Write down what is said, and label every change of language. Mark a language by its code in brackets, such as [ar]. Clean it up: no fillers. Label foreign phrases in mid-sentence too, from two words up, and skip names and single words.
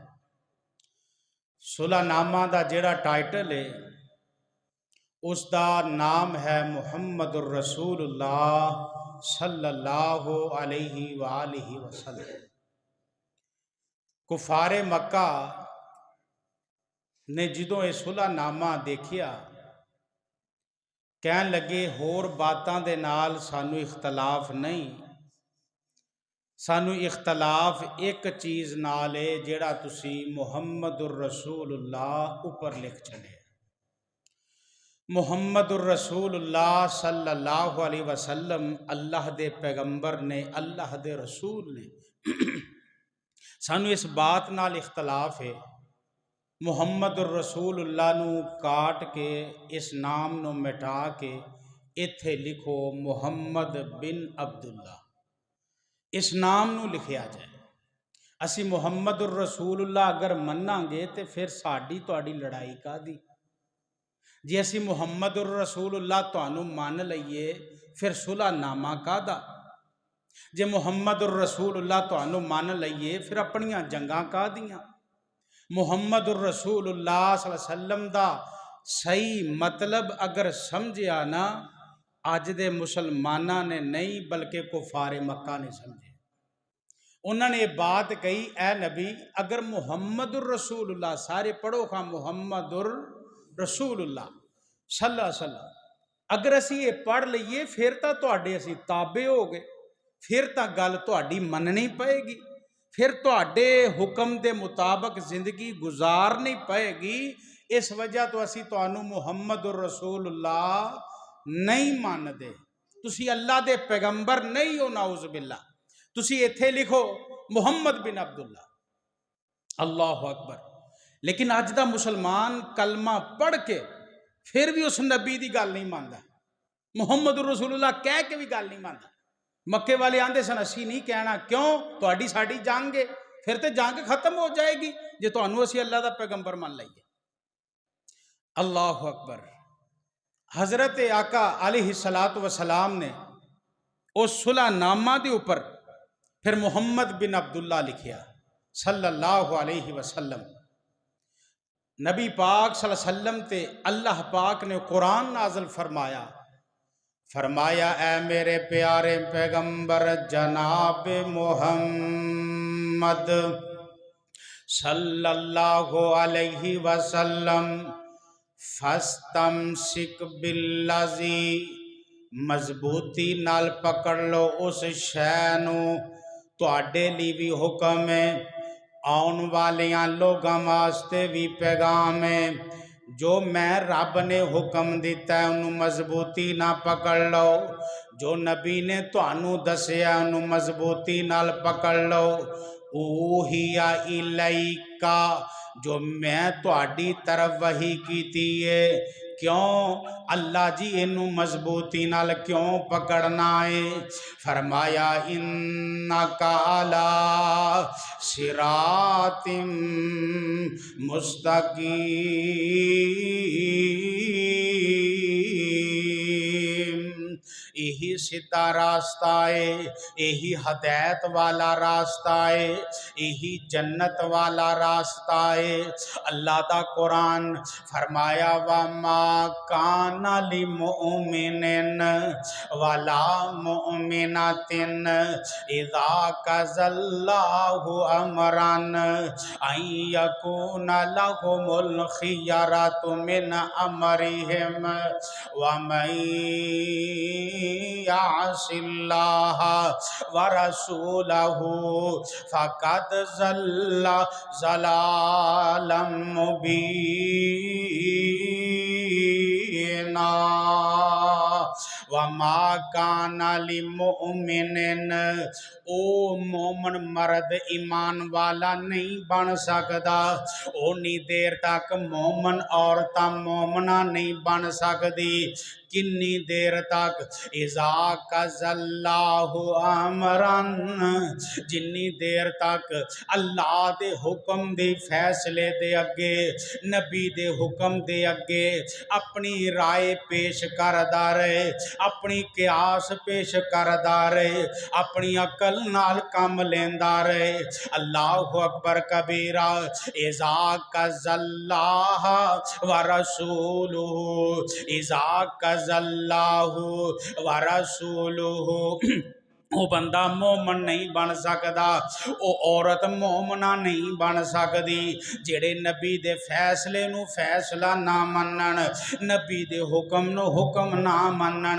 [pa] صلح نامہ دا جڑا ٹائٹل ہے اس دا نام ہے محمد الرسول اللہ [ar] صلی اللہ علیہ وآلہ وسلم۔ [pa] کفار مکہ نے جدوں یہ صلح نامہ دیکھیا کہن لگے ہور باتاں دے نال سانو اختلاف نہیں، سانو اختلاف ایک چیز نال ہے جیڑا تسی محمد الرسول اللہ اوپر لکھ چھڑے۔ محمد الرسول اللہ [ar] صلی اللہ علیہ وسلم [pa] اللہ دے پیغمبر نے، اللہ دے رسول نے۔ سانو اس بات نال اختلاف ہے، محمد الرسول اللہ نو کاٹ کے اس نام نو مٹا کے ایتھے لکھو محمد بن عبداللہ، اس نام نو لکھیا جائے۔ اسی محمد الرسول اللہ اگر مننا گے تے پھر ساڈی تہاڈی لڑائی کا دی؟ جی اسی محمد الرسول اللہ تانوں مان لئیے پھر صلح نامہ کا دا؟ جے محمد الرسول اللہ تانوں مان لئیے پھر اپنیاں جنگاں کا دیاں؟ محمد الرسول اللہ [ar] صلی اللہ علیہ وسلم [pa] دا صحیح مطلب اگر سمجھیا نا اج دے مسلمانہ نے نہیں بلکہ کفار مکہ نے سمجھے۔ انہوں نے یہ بات کہی، اے نبی اگر محمد الرسول اللہ، سارے پڑھو خواہ محمد الرسول اللہ [ar] صلی اللہ علیہ وسلم، [pa] اگر اسی یہ پڑھ لئیے پھر تواڈے اسی تابع ہو گئے، پھر گل تواڈی مننی پائے گی، پھر تواڈے حکم دے مطابق زندگی گزارنی پائے گی۔ اس وجہ تو اسی تانوں محمد الرسول اللہ نہیں مان دے، تسی اللہ دے پیغمبر نہیں ہو، [ar] نعوذ باللہ۔ [pa] تسی ایتھے لکھو محمد بن عبداللہ، [ar] اللہ اکبر۔ [pa] لیکن اج دا مسلمان کلمہ پڑھ کے پھر بھی اس نبی دی گل نہیں ماندا، محمد الرسول اللہ کہہ کے بھی گل نہیں ماندا۔ مکے والے آندے سن اسی نہیں کہنا، کیوں؟ تہاڈی ساڈی جنگ ہے، پھر تے جنگ ختم ہو جائے گی جے تانوں اسی اللہ دا پیغمبر مان لئیے۔ [ar] اللہ اکبر۔ [pa] حضرت آقا علیہ السلام نے اس صلح نامہ دے اوپر پھر محمد بن عبداللہ لکھیا [ar] صلی اللہ علیہ وسلم۔ [pa] نبی پاک [ar] صلی اللہ علیہ وسلم [pa] تے اللہ پاک نے قرآن نازل فرمایا اے میرے پیارے پیغمبر جناب [ar] محمد صلی اللہ علیہ وسلم، فَاسْتَمْسِكْ بِالَّذِي، [pa] مضبوطی نال پکڑ لو اس شے نو، تواڈے لی بھی حکم ہے، آن والیاں لوگاں واسطے بھی پیغام ہے، جو میں رب نے حکم دیتا ہے انہوں مضبوطی نہ پکڑ لو، جو نبی نے تانوں دسیا انہوں مضبوطی نال پکڑ لو۔ [ar] اوہیا الیکا، [pa] جو میں تواڈی طرف وحی کیتی ہے، کیوں اللہ جی انہوں مضبوطی نال کیوں پکڑنا ہے؟ فرمایا [ar] انکا علی صراط مستقیم، [pa] یہی سیدھا راستہ ہے، یہی ہدایت والا راستہ ہے، یہی جنت والا راستہ ہے۔ اللہ دا قرآن فرمایا [ar] وَمَا كَانَ لِمُؤْمِنٍ وَلَا مُؤْمِنَةٍ إِذَا قَضَى اللَّهُ أَمْرًا أَن يَكُونَ لَهُمُ الْخِيَرَةُ مِنْ أَمْرِهِمْ وَمَن يَعْصِ اللَّهَ وَرَسُولَهُ فَقَدْ ضَلَّ ضَلَالًا مُبِينًا۔ وَمَا كَانَ لِمُؤْمِنٍ، [pa] او مومن مرد ایمان والا نہیں بن سکدا، اونی دیر تک مومن عورتاں مومنہ نہیں بن سکدی، کنی دیر تک؟ [ar] اذا قضى اللہ امرا، [pa] جنی دیر تک اللہ دے حکم دے فیصلے دے اگے، نبی دے حکم دے اگے اپنی رائے پیش کردہ رہے، اپنی قیاس پیش کردہ رہے، اپنی عقل نال کام لیندہ رہے۔ [ar] اللہ اکبر کبیرہ۔ اذا قضى اللہ ورسولہ، اذا قضى اللہ ورسولہ، [pa] وہ بندہ مومن نہیں بن سکدا، وہ عورت مومنہ نہیں بن سکدی جڑے نبی دے فیصلے نو فیصلہ نہ منن، نبی دے حکم نو حکم نہ منن۔